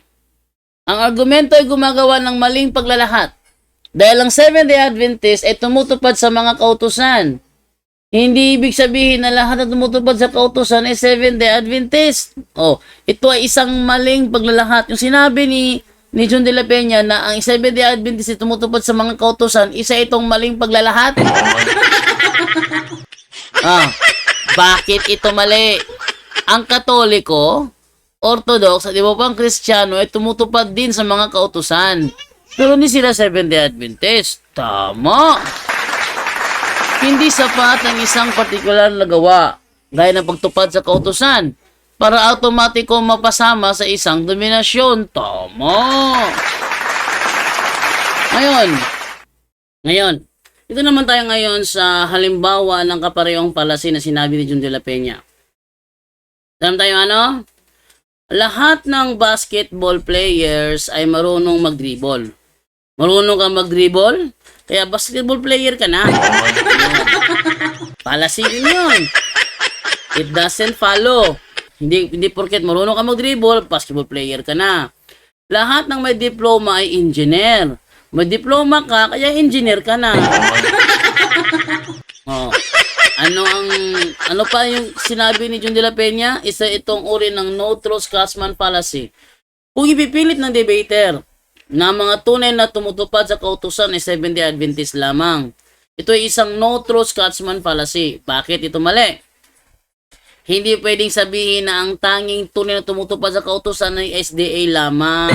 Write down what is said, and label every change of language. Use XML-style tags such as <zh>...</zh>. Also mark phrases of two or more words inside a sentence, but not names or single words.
<tl>Ang argumento ay gumagawa ng maling paglalahat. Dahil ang Seventh-day Adventist ay tumutupad sa mga kautusan. Hindi ibig sabihin na lahat na tumutupad sa kautusan ay Seventh-day Adventist. Oh, ito ay isang maling paglalahat. Yung sinabi ni John de la Peña na ang Seventh-day Adventist ay tumutupad sa mga kautusan, isa itong maling paglalahat. Bakit ito mali? Ang Katoliko, Orthodox at iba pang Kristiyano ay tumutupad din sa mga kautusan. Pero hindi sila Seventh-day Adventist. Tama! Hindi sapat ang isang partikular na gawa, gaya ng pagtupad sa kautusan, para automatiko mapasama sa isang dominasyon. Tama! Ngayon, ito naman tayo ngayon sa halimbawa ng kaparehong fallacy na sinabi ni John de la Peña. Alam tayo ano? Lahat ng</tl> <en>basketball players</en> <tl>ay marunong mag-dribble. Marunong kang mag-dribble? Kaya</tl> <en>basketball player</en> <tl>ka na. Fallacy din yun.</tl> <en>It doesn't follow.</en> <tl>Hindi porket marunong ka mag-dribble,</tl> <en>basketball player</en> <tl>ka na. Lahat ng may diploma ay engineer. May diploma ka, kaya engineer ka na. Oh. Ano pa yung sinabi ni John de la Peña? Isa itong uri ng</tl> <en>no true Scotsman fallacy.</en> <tl>Kung ipipilit ng debater na mga tunay na tumutupad sa kautusan ay Seventh-day Adventist lamang, ito ay isang</tl> <en>no true Scotsman fallacy.</en> <tl>Bakit ito mali? Hindi pwedeng sabihin na ang tanging tunay na tumutupad sa kautusan ay SDA lamang.</tl>